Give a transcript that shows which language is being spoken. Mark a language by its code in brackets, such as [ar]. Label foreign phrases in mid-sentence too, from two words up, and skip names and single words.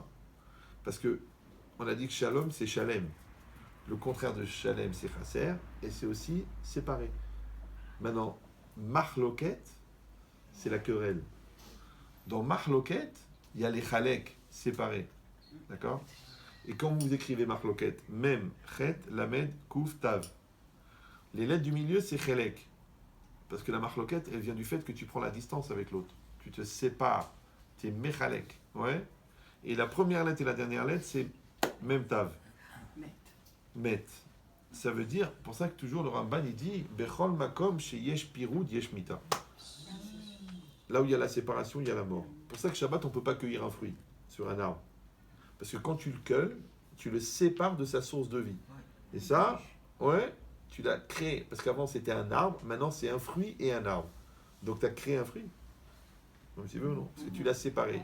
[fr] Parce que on a dit que shalom, c'est shalem. Le contraire de shalem, c'est chasser. Et c'est aussi séparé. Maintenant, mahloket, c'est la querelle. Dans mahloket, il y a les chalek séparés. D'accord? Et quand vous écrivez mahloket, [he] מם, חית, למד, קוף, תו. [fr] Les lettres du milieu, c'est chelek. Parce que la mahloket, elle vient du fait que tu prends la distance avec l'autre. Tu te sépares. Tu es mechalek. Ouais? Et la première lettre et la dernière lettre, c'est [he] מם, תו. [fr] Met. Ça veut dire, pour ça que toujours le Ramban il dit [he] בכל מקום ש יש פירוד יש מיתה. [fr] Là où il y a la séparation, il y a la mort. Pour ça que Shabbat, on ne peut pas cueillir un fruit sur un arbre. Parce que quand tu le cueilles, tu le sépares de sa source de vie. Et ça, ouais, tu l'as créé. Parce qu'avant c'était un arbre, maintenant c'est un fruit et un arbre. Donc tu as créé un fruit. Même si veux ou non. Parce que tu l'as séparé.